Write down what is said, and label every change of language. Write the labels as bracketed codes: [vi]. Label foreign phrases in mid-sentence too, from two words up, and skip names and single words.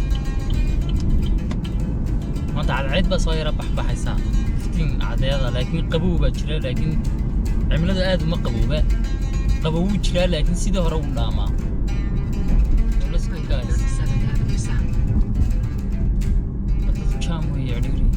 [so] maanta cadceed baa soo yara baxaysa iftiin cadeeda laakiin qabow baa jira laakiin cimilada aad uma qabowba qabow jira laakiin sidii hore u dhaamaa [en] let's go guys [so] jam way yadhiri